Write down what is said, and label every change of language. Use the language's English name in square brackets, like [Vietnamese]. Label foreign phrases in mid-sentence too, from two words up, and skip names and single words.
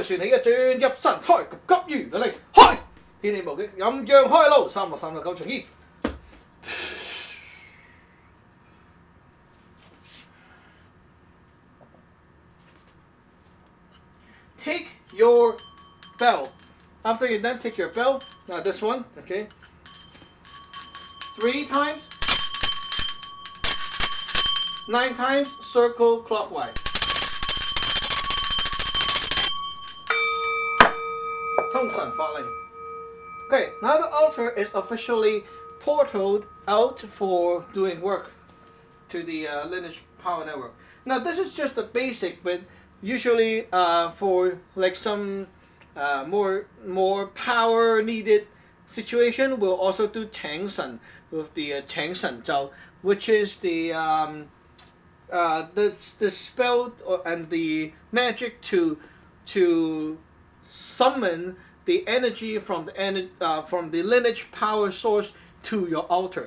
[Chinese] 起一轉入神開，急急如律令開，天氣無極陰陽開路，369隨意。 [English] Take your bell. After you're done, take your bell. Now this one, okay. 3 times, 9 times, circle clockwise. [Chinese] 通神法令. [English] Okay, now the altar is officially portaled out for doing work to the lineage power network. Now this is just the basic, but usually for like some more power needed situation, we'll also do Cheng Shen with the Cheng Shen Zhao, which is the spell and the magic to summon the energy from the lineage power source to your altar.